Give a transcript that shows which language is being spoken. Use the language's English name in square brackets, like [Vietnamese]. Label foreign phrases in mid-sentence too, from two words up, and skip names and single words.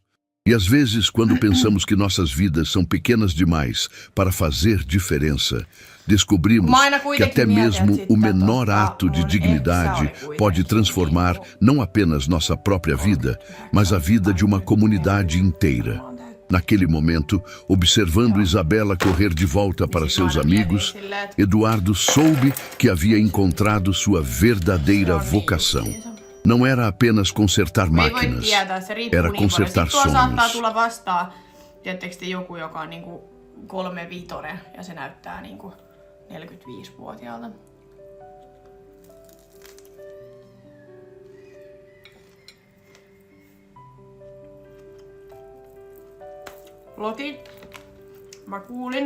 [Portuguese] E às vezes, quando pensamos que nossas vidas são pequenas demais para fazer diferença, descobrimos que até mesmo o menor ato de dignidade pode transformar não apenas nossa própria vida, mas a vida de uma comunidade inteira. Naquele momento, observando Isabela correr de volta para seus amigos, Eduardo soube que havia encontrado sua verdadeira vocação. Não era apenas consertar máquinas, era consertar sonhos. [Finnish] Tiedättekö te joku, joka on niinku 3-vitonen ja se näyttää niinku 45-vuotiaalta? Loti, mä kuulin.